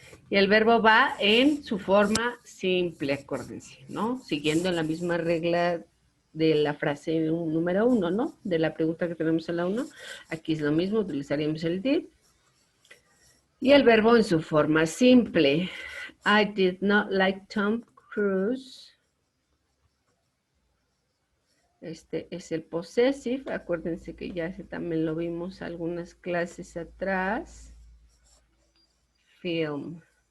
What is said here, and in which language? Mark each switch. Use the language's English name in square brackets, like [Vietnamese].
[Spanish] Y el verbo va en su forma simple, acuérdense, ¿no? Siguiendo la misma regla de la frase número 1, ¿no? De la pregunta que tenemos en la 1. Aquí es lo mismo, utilizaríamos el did. Y el verbo en su forma simple. [English] I did not like Tom Cruise. [Spanish] Este es el possessive. Acuérdense que ya ese también lo vimos algunas clases atrás. Film.